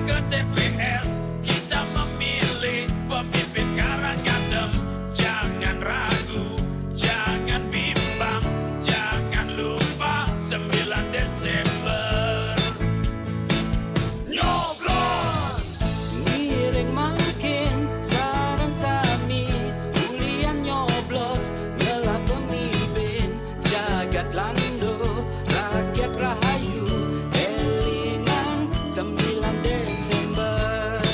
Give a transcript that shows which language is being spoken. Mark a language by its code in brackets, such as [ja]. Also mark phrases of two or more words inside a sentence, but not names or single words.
[id] TPS kita memilih pemimpin Karangasem. Jangan ragu, jangan bimbang, jangan lupa 9 Desember. Nyoblos! [ban] Ngiring makin sarang sami, ulian nyoblos ngelah pemimpin jagat lando, rakyat rahayu, elingan 9 Desember.